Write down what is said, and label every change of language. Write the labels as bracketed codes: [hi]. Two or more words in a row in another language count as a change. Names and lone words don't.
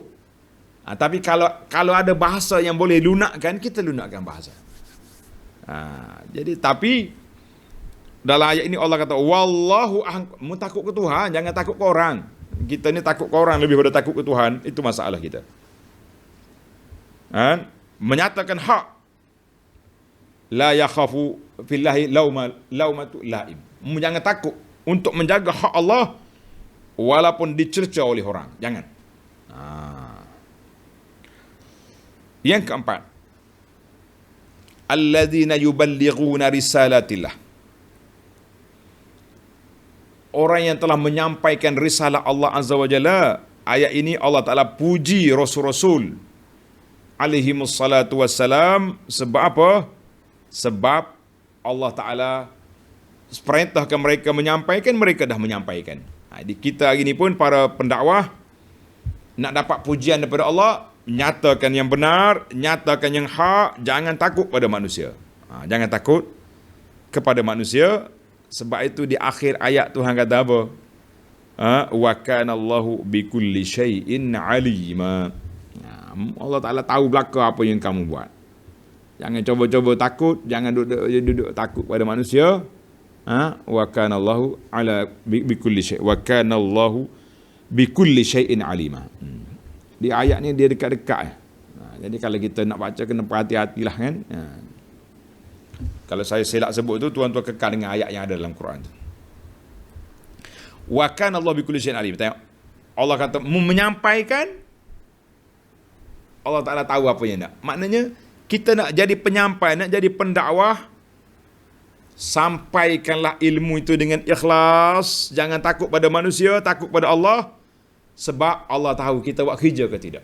[ms] Tapi kalau ada bahasa yang boleh lunakkan, kita lunakkan bahasa. Jadi tapi Dalam ayat ini Allah kata, wallahu mu takut ke Tuhan, jangan takut ke orang. Kita ni takut ke orang lebih pada takut ke Tuhan, itu masalah kita. Menyatakan hak, [ar] لا يخاف في الله لومة لائم. [ms] Jangan takut untuk menjaga hak Allah walaupun dicerca oleh orang. Jangan. [ar] Yang keempat, الذين يبلغون رسالات الله. [ms] Orang yang telah menyampaikan risalah Allah [ar] عز وجل. [ms] Ayat ini Allah Ta'ala puji Rasul-Rasul [ar] عليهم الصلاة والسلام. [ms] Sebab apa? Sebab Allah Ta'ala perintahkan mereka menyampaikan, mereka dah menyampaikan. Jadi kita hari ni pun para pendakwah nak dapat pujian daripada Allah, nyatakan yang benar, nyatakan yang hak, jangan takut pada manusia. Jangan takut kepada manusia. Sebab itu di akhir ayat Tuhan kata apa? [ar] وكان الله بكل شيء عليما. [ms] Allah Ta'ala tahu belaka apa yang kamu buat. Jangan cuba-cuba takut, jangan duduk takut pada manusia. [ar] وكان الله على بكل شيء'. وكان الله بكل شيء عليما. [ms] Di ayat ni dia dekat-dekat. Jadi kalau kita nak baca kena berhati-hatilah kan. Kalau saya silap sebut tu, tuan-tuan kekal dengan ayat yang ada dalam Quran tu. [ar] وكان الله بكل شيء عليم. [ms] Tengok. Allah kata menyampaikan, Allah Ta'ala tahu apa yang nak. Maknanya kita nak jadi penyampai, nak jadi pendakwah, sampaikanlah ilmu itu dengan ikhlas. Jangan takut pada manusia, takut pada Allah. Sebab Allah tahu kita buat kerja ke tidak.